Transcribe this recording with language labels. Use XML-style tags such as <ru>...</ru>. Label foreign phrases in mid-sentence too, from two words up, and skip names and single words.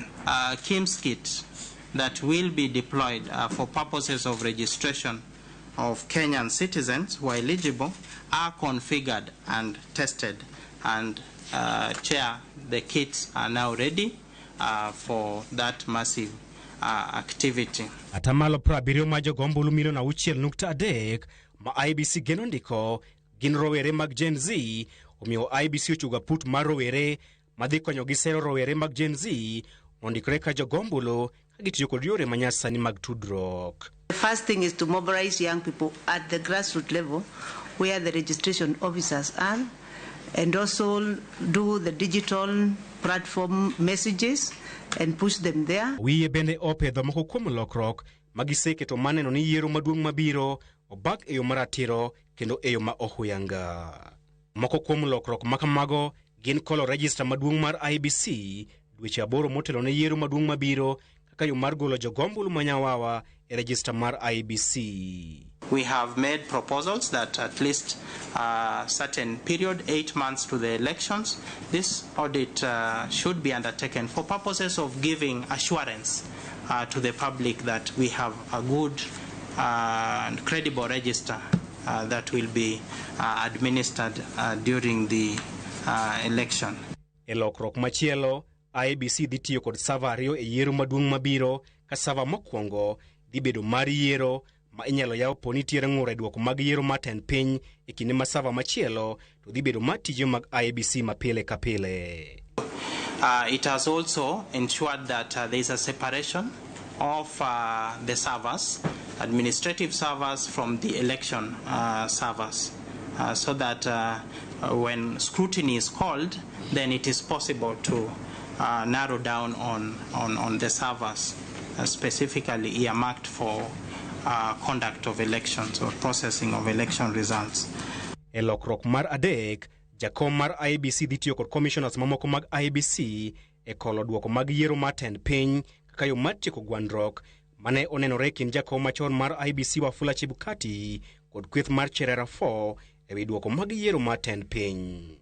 <en>KIMS kit that will be deployed for purposes of registration of Kenyan citizens who are eligible are configured and tested, and Chair, the kits are now ready for that massive activity.</en> <luo>Atamalo 70 ma jogombulu milion 6.3 ma IBC geno ndiko gin rowere mag Gen Z, omiyo IBC ochuga put mar rowere madhi konyo gi sero rowere mag Gen Z mondikore ka jogombulu ka gitiyo kod yore manyasani mag tudruok.</luo> <en>The first thing is to mobilize young people at the grassroots level where the registration officers are, and also do the digital platform messages and push them there.</en> <luo>Wiye bende opedho moko kuom lokrok magiseketo maneno ni yiero maduong' mabiro obak e yo maratiro kendo e yo ma ohuyanga. Moko kuom lokrok makamago gin kolo register maduong' mar IBC dweche 8 motelo ne yiero maduong' mabiro kaka yo mar golo jogombulu manyawawa e register mar IBC.</luo> <en>We have made proposals that at least a certain period, 8 months to the elections, this audit should be undertaken for purposes of giving assurance to the public that we have a good and credible register that will be administered during the election.</en> <luo>E lokrok machielo, IBC dhi tiyo kod sava 2 e yiero maduong' mabiro ka sava mokwongo dhi bedo mar yiero ma inyalo yaw po nitiere ng'ur e duoko mag yiero matend piny e kinde ma sava machielo to dhi bedo mar tije mag IBC mapile ka pile.</luo> <en>It has also ensured that there is a separation of the servers, administrative servers from the election servers, so that when scrutiny is called, then it is possible to narrow down on the servers specifically earmarked for conduct of elections or processing of election results.</en> <luo>E lokrok mar adek, jakom mar IBC dhi tiyo kod commissioners mamoko mag IBC e kolo duoko mag yiero matend piny kaka yo mar tieko gwandruok mane onenore kind jakom machon mar IBC Wafula Chebukati kod kweth mar Cherera 4 e wi duoko mag yiero matend piny.</luo>